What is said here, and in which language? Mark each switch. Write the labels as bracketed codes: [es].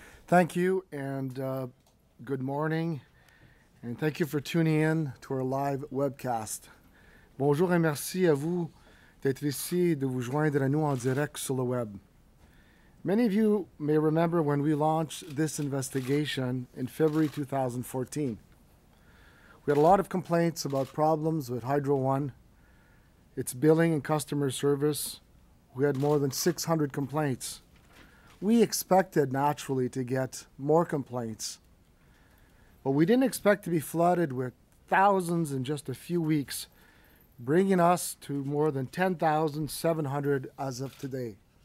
[en] Thank you, and good morning, and thank you for tuning in to our live webcast. [fr] Bonjour et merci à vous d'être ici et de vous joindre à nous en direct sur le web. [en] Many of you may remember when we launched this investigation in February 2014. We had a lot of complaints about problems with Hydro One, its billing and customer service. We had more than 600 complaints. We expected naturally to get more complaints, but we didn't expect to be flooded with thousands in just a few weeks, bringing us to more than 10,700 as of today.